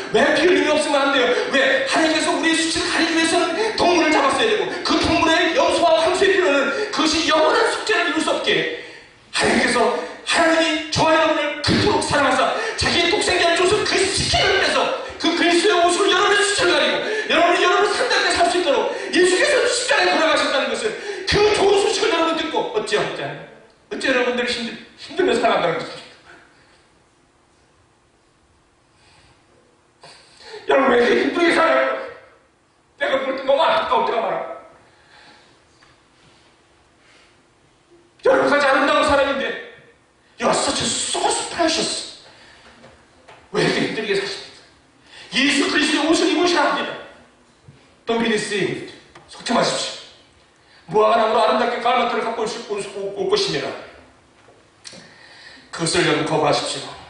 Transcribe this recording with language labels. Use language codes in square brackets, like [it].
[ko] 왜 피 흘림이 없으면 안 돼요? 왜? 하나님께서 우리의 수치를 가리기 위해서는 동물을 잡았어야 되고, 그 동물의 염소와 황소의 피로는 그것이 영원한 속죄를 이룰 수 없게 하나님께서, 하나님이 저와 여러분을 그토록 사랑하사 자기의 독생자를 줘서 그 스킨을 빼서 그 그리스도의 옷으로 여러분의 수치를 가리고 여러분이 상당히 살 수 있도록 예수께서 십자가에 돌아가셨다는 것을, 그 좋은 소식을 여러분 듣고 어찌하냐? 어째 여러분들이 힘들며 살아간다는 것입니까? 여러분 왜 이렇게 힘들게 살아요? 내가 볼 때 너무 안타까울 때가 많아. 여러분까지 아름다운 사람인데 [en] You are such a so precious. [ko] 왜 이렇게 힘들게 사십니까? 예수 그리스도의 옷을 입으셔야 합니다. [en] Don't be deceived. [ko] 속지 마십시오. 무화과 나무로 아름답게 갈망들을 갖고 올 것입니다. 그것을 여러분 거부하십시오.